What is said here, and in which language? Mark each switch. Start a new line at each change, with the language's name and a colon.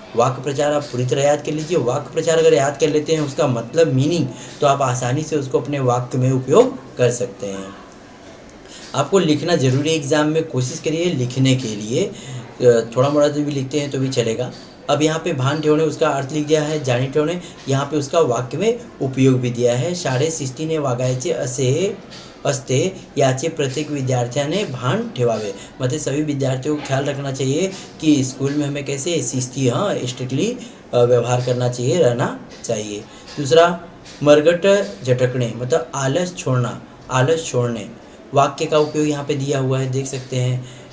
Hindi: वाक्य प्रचार आप पूरी तरह याद कर लीजिए। वाक्य प्रचार अगर याद कर लेते हैं उसका मतलब मीनिंग, तो आप आसानी से उसको अपने वाक्य में उपयोग कर सकते हैं। आपको लिखना जरूरी है एग्जाम में, कोशिश करिए लिखने के लिए, थोड़ा मोड़ा जो भी लिखते हैं तो भी चलेगा। अब यहाँ पे भान ठेवणे उसका अर्थ लिख दिया है, जाणी ठेवणे यहाँ पे उसका वाक्य में उपयोग भी दिया है।
Marathi: शाळेत शिस्तीने वागायचे असे असते याचे प्रत्येक विद्यार्थ्याने भान ठेवावे।
Hindi: मतलब सभी विद्यार्थियों को ख्याल रखना चाहिए कि स्कूल में हमें कैसे शिस्ती स्ट्रिक्टली व्यवहार करना चाहिए, रहना चाहिए। दूसरा मरगट झटकणे मतलब आलस छोड़ना, आलस छोड़ने, वाक्य का उपयोग यहाँ पे दिया हुआ है, देख सकते हैं।